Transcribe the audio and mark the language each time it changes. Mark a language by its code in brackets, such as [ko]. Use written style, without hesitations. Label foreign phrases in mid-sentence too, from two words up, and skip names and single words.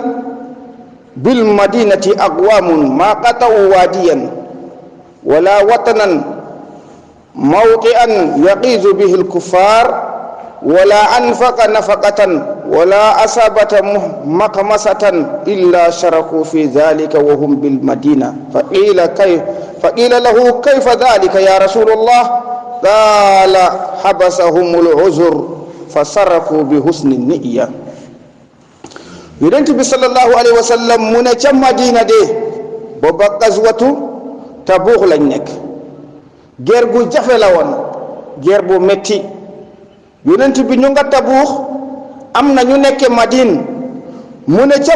[ar] بالمدينة أقوام ما قطعوا واديا ولا وطئوا موطئا يغيظ به الكفار ولا أنفق نفقة ولا أصاب مخمصة إلا شركوا في ذلك وهم بالمدينة فقيل له كيف ذلك يا رسول الله قال حبسهم العذر فصرفوا بحسن النية. [wo] yonent bi [ar] صلى الله عليه وسلم [wo] mu ne ca Madina de booba gazwatu Tabuuk lañ nekk guerre gu jafe la woon guerre bu metti yonent bi ñu nga Tabuuk am na ñu nekke Madine mu ne ca